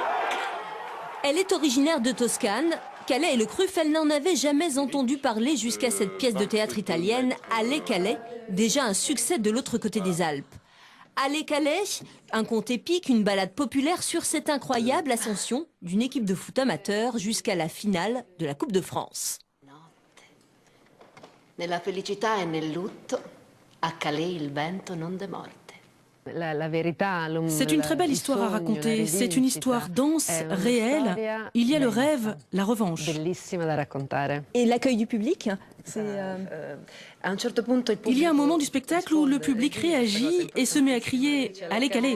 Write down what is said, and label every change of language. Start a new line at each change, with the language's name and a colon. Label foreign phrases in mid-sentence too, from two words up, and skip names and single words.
French: Elle est originaire de Toscane. Calais et le CRUF, elle n'en avait jamais entendu parler jusqu'à cette pièce de théâtre italienne, Allez Calais, déjà un succès de l'autre côté des Alpes. Allez Calais, un conte épique, une ballade populaire sur cette incroyable ascension d'une équipe de foot amateur jusqu'à la finale de la Coupe de France.
Italian: Nella felicità e nel lutto, a Calais il vento non demorde.
French: C'est une très belle histoire à raconter. C'est une histoire dense, réelle. Il y a le rêve, la revanche. Et l'accueil du public, Il y a un moment du spectacle où le public réagit et se met à crier « Allez, Calais !»